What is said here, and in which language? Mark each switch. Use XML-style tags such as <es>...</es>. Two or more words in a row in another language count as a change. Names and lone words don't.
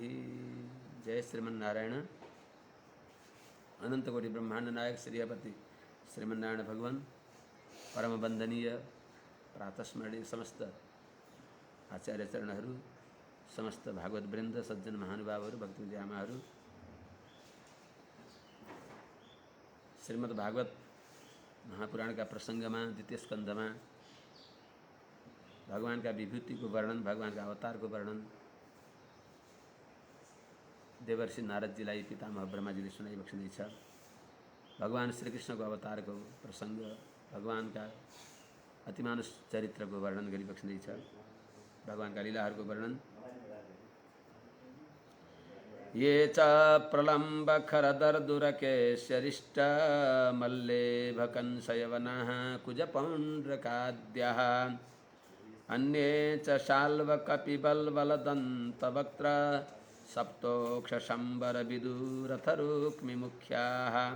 <ne>जय श्रीमन्नारायण। अनंतकोटि ब्रह्मांड नायक श्रीपति श्रीमन्नारायण भगवान परम वंदनीय प्रातस्मरणीय समस्त आचार्य चरणहरू, समस्त भागवत वृन्द, सज्जन महानुभावहरू, भक्ति आमाहरू,</ne> <hi>श्रीमद् भागवत महापुराण का प्रसंग में</hi> <ne>द्वितीय स्कंध में भगवान का विभूति को वर्णन, भगवान का अवतार को वर्णन देवर्षि नारदजीलाई पितामह ब्रह्माजीले सुनाई बक्सिँदै छ। भगवान श्रीकृष्ण को अवतार को प्रसंग, भगवान का अतिमानुष चरित्र को वर्णन गरी बक्सिँदै छ। भगवान का लीलाहरू को वर्णन।</ne> <sa>ये च प्रलम्बखरदर्दुरकेशरिष्ट मल्लेभकंसयवनः कुजपौण्ड्रकाद्यः अन्ये च शाल्वकपिबल्वलदन्तवक्त्र सप्तोक्षशम्बरविदुरथरुक्मिमुख्याः।</sa>